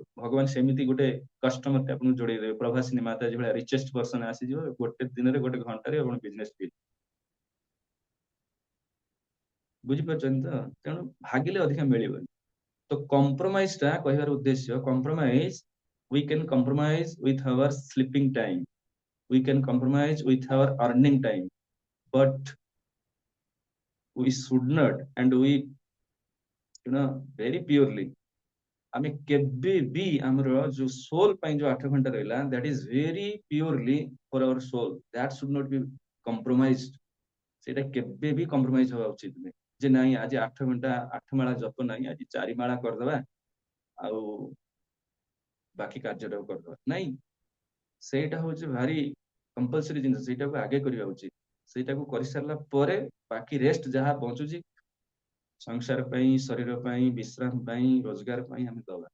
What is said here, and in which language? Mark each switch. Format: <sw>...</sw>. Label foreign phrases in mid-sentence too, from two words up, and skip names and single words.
<or>ଭଗବାନ ସେମିତି ଗୋଟେ କଷ୍ଟମର ଆପଣଙ୍କୁ ଯୋଡେଇ ଦେବେ, ପ୍ରଭାସିନୀ ମାତାଜୀ ଭଳିଆ</or> <en>richest person</en> <or>ଆସିଯିବ, ଗୋଟେ ଦିନରେ ଗୋଟେ ଘଣ୍ଟାରେ ଆପଣ</or> <en>business bill.</en> <or>ବୁଝିପାରୁଛନ୍ତି ତ? ତେଣୁ ଭାଗିଲେ ଅଧିକା ମିଳିବନି। ତ କମ୍ପ୍ରୋମାଇଜ ଟା କହିବାର ଉଦ୍ଦେଶ୍ୟ, କମ୍ପ୍ରୋମାଇଜ,</or> <en>we can compromise with our sleeping time, we can compromise with our earning time, but we should not, and we, very purely,</en> <or>ଆମେ କେବେ ବି ଆମର ଯୋଉ soul ପାଇଁ ଯୋଉ 8 ଘଣ୍ଟା ରହିଲା,</or> <en>that is very purely for our soul, that should not be compromised।</en> <or>ସେଇଟା କେବେ ବି କମ୍ପ୍ରୋମାଇଜ ହବା ଉଚିତ ନୁହେଁ, ଯେ ନାଇଁ ଆଜି 8 ଘଣ୍ଟା 8 ମାଳା ଜପ ନାହିଁ, ଆଜି 4 ମାଳା କରିଦବା ଆଉ ବାକି କାର୍ଯ୍ୟଟାକୁ କରିଦବା, ନାଇଁ। ସେଇଟା ହଉଛି ଭାରି କମ୍ପଲସରି ଜିନିଷ, ସେଇଟାକୁ ଆଗେ କରିବା ଉଚିତ। ସେଇଟାକୁ କରିସାରିଲା ପରେ ବାକି ରେଷ୍ଟ ଯାହା ବଞ୍ଚୁଛି ସଂସାର ପାଇଁ, ଶରୀର ପାଇଁ, ବିଶ୍ରାମ ପାଇଁ, ରୋଜଗାର ପାଇଁ ଆମେ ଦବା।</or>